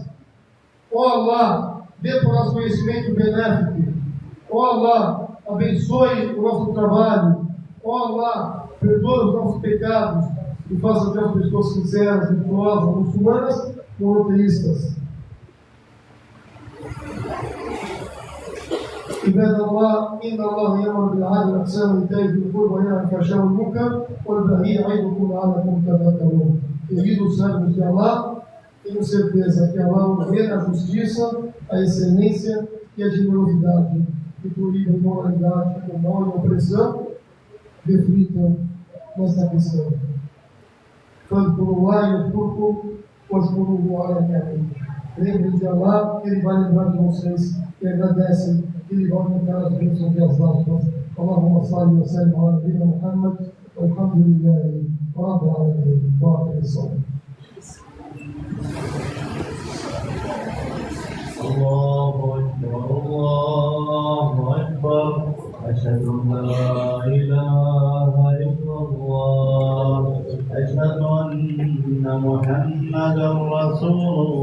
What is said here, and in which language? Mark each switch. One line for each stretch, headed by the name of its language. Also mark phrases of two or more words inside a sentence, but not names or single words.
Portuguese: Ó Allah, dê para nós conhecimento benéfico. Ó Allah, abençoe o nosso trabalho. Ó Allah, perdoe os nossos pecados e faça de nós pessoas sinceras, virtuosas, muçulmanas, monoteístas.
Arabic: عباد الله إن الله يأمر بالعدل والإحسان وإيتاء ذي القربى وينهى عن الفحشاء والمنكر والبغي يعظكم لعلكم تذكرون.
Portuguese: Queridos servos de Allah, tenho certeza que Allah ordena a justiça, a excelência e a generosidade, que proíbe a imoralidade, o mal e a opressão. Reflitam nesta questão.
Arabic: فاذكروا يذكركم واشكروه على نعمه.
Portuguese: Lembrem de Allah, que Ele vai lembrar de vocês, e agradecem, que Ele vai aumentar as bênçãos e as dátivas.
Arabic: اللهم صل وسلم على نبينا محمد، والحمد لله رب العالمين. وأقم الصلاة. الله أكبر أشهد أن لا إله إلا الله أشهد أن محمدا رسول